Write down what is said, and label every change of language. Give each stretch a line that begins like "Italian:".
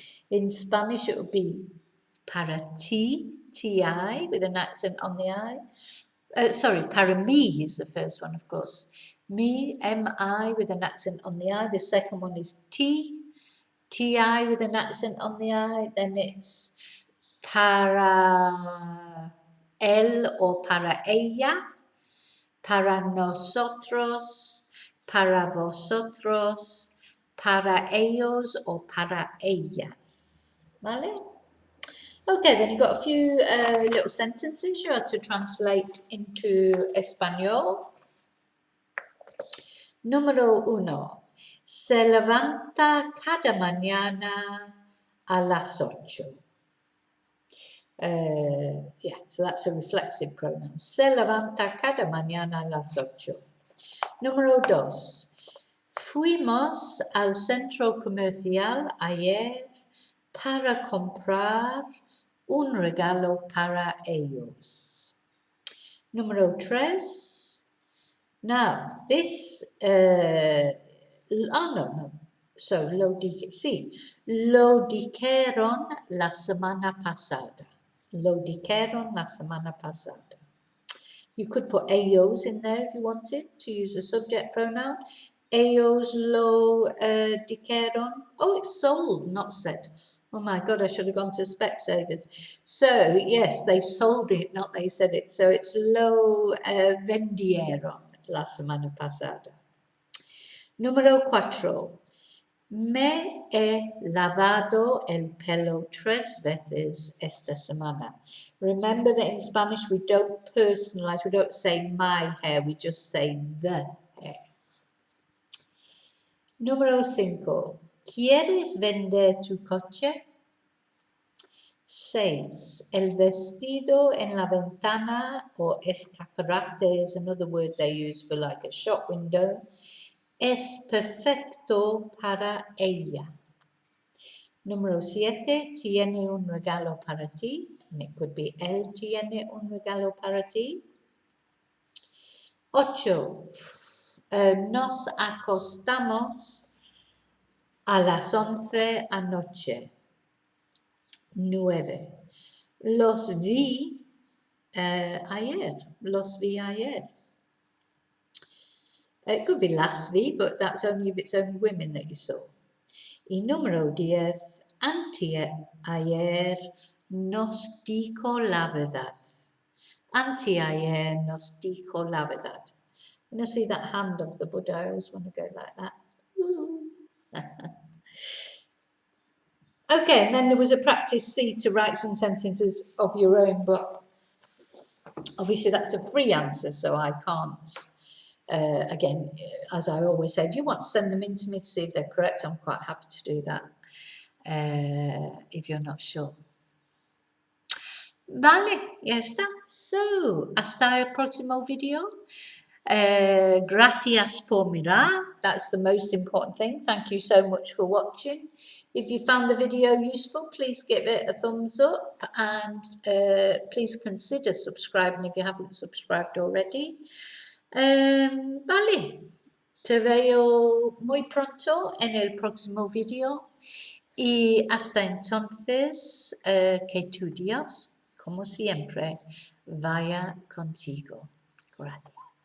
English: In Spanish it would be para ti, ti, with an accent on the I. Sorry, para mí is the first one, of course. Me, M-I, with an accent on the I. The second one is ti, T-I with an accent on the I. Then it's
Spanish: para él or para ella, para nosotros, para vosotros, para ellos or para ellas. ¿Vale?
English: Okay, then you've got a few little sentences you had to translate into Espanol.
Spanish: Número 1. Se levanta cada mañana a las 8.
English: Yeah, so that's a reflexive pronoun.
Spanish: Se levanta cada mañana a las 8. Número 2. Fuimos al centro comercial ayer para comprar un regalo para ellos. Número 3.
English: Now, this, no.
Spanish: So, lo dijeron la semana pasada. Lo dijeron la semana pasada.
English: You could put ellos in there if you wanted to use a subject pronoun.
Spanish: Ellos lo dijeron.
English: Oh, it's sold, not said. Oh my God, I should have gone to Specsavers. So, yes, they sold it, not they said it. So it's
Spanish: lo vendieron la semana pasada. Número 4. Me he lavado el pelo 3 veces esta semana.
English: Remember that in Spanish we don't personalize, we don't say my hair, we just say the hair.
Spanish: Número 5. ¿Quieres vender tu coche?
English: 6.
Spanish: El vestido en la ventana
English: or escaparate is another word they use for like a shop window.
Spanish: Es perfecto para ella. Número 7. Tiene un regalo para ti.
English: And it could be
Spanish: él tiene un regalo para ti. 8. Nos acostamos a las 11 anoche. 9. Los vi ayer. Los vi ayer.
English: It could be las vi, but that's only if it's only women that you saw.
Spanish: Y número 10. Anteayer nos dijo la verdad. Anteayer nos dijo la verdad.
English: When I see that hand of the Buddha, I always want to go like that. Okay, and then there was a practice C to write some sentences of your own, but obviously that's a free answer, so I can't. Again, as I always say, if you want to send them in to me to see if they're correct, I'm quite happy to do that. If you're not sure.
Spanish: Vale, ya está. So, hasta el próximo video. Gracias por mirar.
English: That's the most important thing. Thank you so much for watching. If you found the video useful, please give it a thumbs up and please consider subscribing if you haven't subscribed already.
Spanish: Vale, te veo muy pronto en el próximo video y hasta entonces que tu Dios, como siempre, vaya contigo. Gracias.